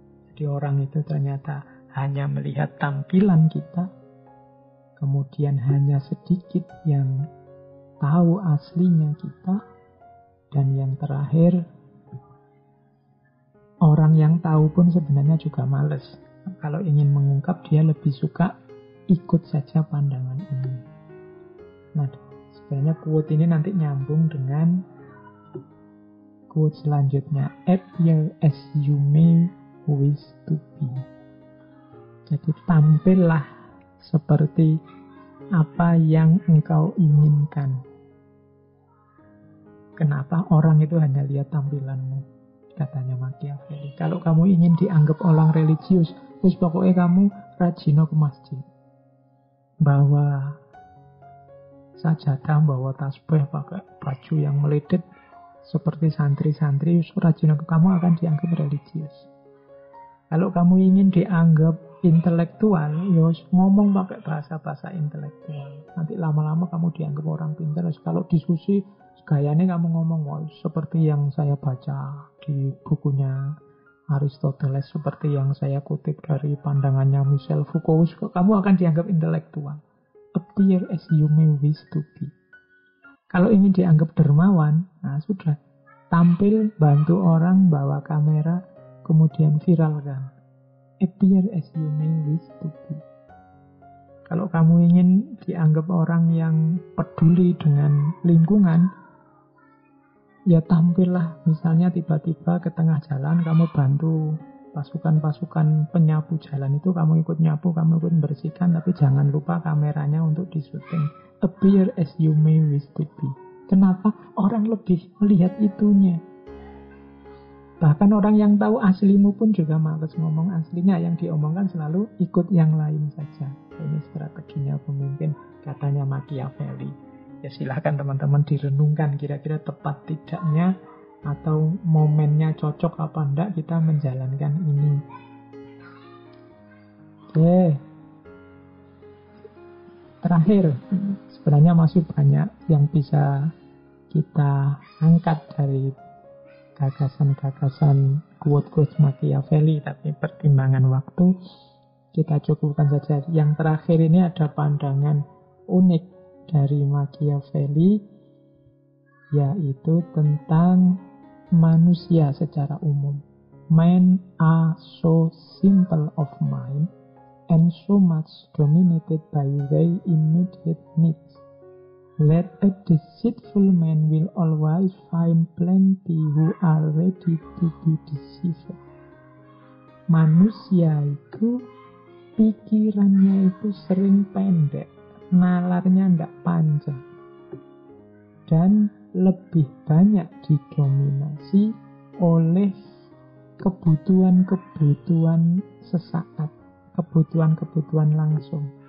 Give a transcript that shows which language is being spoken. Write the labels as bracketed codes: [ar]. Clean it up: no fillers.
[id] Jadi orang itu ternyata hanya melihat tampilan kita, kemudian hanya sedikit yang tahu aslinya kita, dan yang terakhir, orang yang tahu pun sebenarnya juga males. Kalau ingin mengungkap, dia lebih suka ikut saja pandangan umum. Nah, sebenarnya quote ini nanti nyambung dengan quote selanjutnya. [en] Appear as you may wish to be. [id] Jadi tampillah seperti apa yang engkau inginkan. Kenapa orang itu hanya lihat tampilanmu? Katanya Machiavelli. Kalau kamu ingin dianggap orang religius, terus pokoknya kamu rajin ke masjid. Bawa sajadah, bawa tasbih, pakai baju yang meledet seperti santri-santri, rajin kamu akan dianggap religius. Kalau kamu ingin dianggap intelektual, ya ngomong pakai bahasa-bahasa intelektual. Nanti lama-lama kamu dianggap orang pintar. Kalau diskusi, gayanya kamu ngomong seperti yang saya baca di bukunya Aristoteles, seperti yang saya kutip dari pandangannya Michel Foucault, kamu akan dianggap intelektual. [en] Appear as you may wish to be. [id] Kalau ingin dianggap dermawan, nah sudah, tampil, bantu orang, bawa kamera, kemudian viralkan. [en] Appear as you may wish to be. [id] Kalau kamu ingin dianggap orang yang peduli dengan lingkungan, ya tampillah, misalnya tiba-tiba ke tengah jalan kamu bantu pasukan-pasukan penyapu jalan itu, kamu ikut nyapu, kamu ikut bersihkan, tapi jangan lupa kameranya untuk disuting. [en] Appear as you may wish to be. [id] Kenapa? Orang lebih melihat itunya. Bahkan orang yang tahu aslimu pun juga malas ngomong aslinya, yang diomongkan selalu ikut yang lain saja. Ini strateginya pemimpin, katanya Machiavelli. Ya silahkan teman-teman direnungkan kira-kira tepat tidaknya atau momennya cocok apa enggak kita menjalankan ini. Oke. Terakhir, sebenarnya masih banyak yang bisa kita angkat dari gagasan-gagasan quote-quote Machiavelli, tapi pertimbangan waktu kita cukupkan saja. Yang terakhir ini ada pandangan unik dari Machiavelli, yaitu tentang manusia secara umum. [en] Men are so simple of mind and so much dominated by their immediate needs. Let a deceitful man will always find plenty who are ready to be deceived. [id] Manusia itu pikirannya itu sering pendek, nalarnya tidak panjang, dan lebih banyak didominasi oleh kebutuhan-kebutuhan sesaat, kebutuhan-kebutuhan langsung.